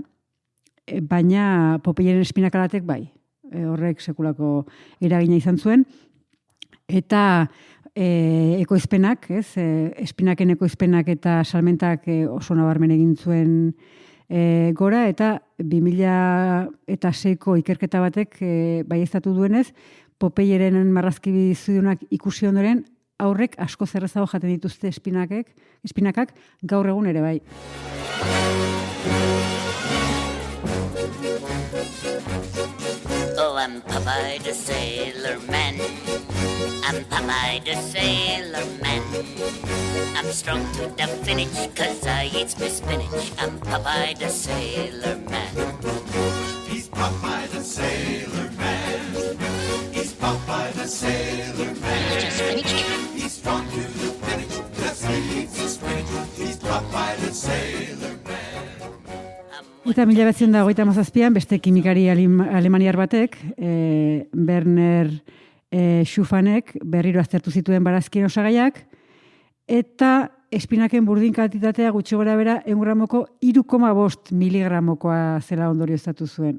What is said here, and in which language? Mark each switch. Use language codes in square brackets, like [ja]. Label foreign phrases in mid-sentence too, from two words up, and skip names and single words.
[eu] Baina Popeyeren espinakalatek bai, horrek sekulako eragina izan zuen, eta ekoizpenak, espinaken ekoizpenak eta salmentak oso nabarmen egin zuen gora, eta 2006ko ikerketa batek baieztatu duenez, Popeyeren marrazki bizidunak ikusi ondoren, aurrek asko zerrezago jaten dituzte espinakak gaur egun ere bai. [en] Oh, I'm Popeye the Sailor Man. I'm Popeye the Sailor Man. I'm strong to the finish, 'cause I eat my spinach. I'm Popeye the Sailor Man. He's Popeye the Sailor Man. He's Popeye the Sailor Man. He's strong to the finish, 'cause he eats his spinach. He's Popeye the Sailor Man. [eu] Eta 1937an beste kimikari alemaniar batek, Werner Schufanek berriro aztertu zituen barazkien osagaiak, eta espinaken burdin kantitatea gutxi gora bera 1 gramoko 3,5 miligramokoa zela ondorioztatu zuen.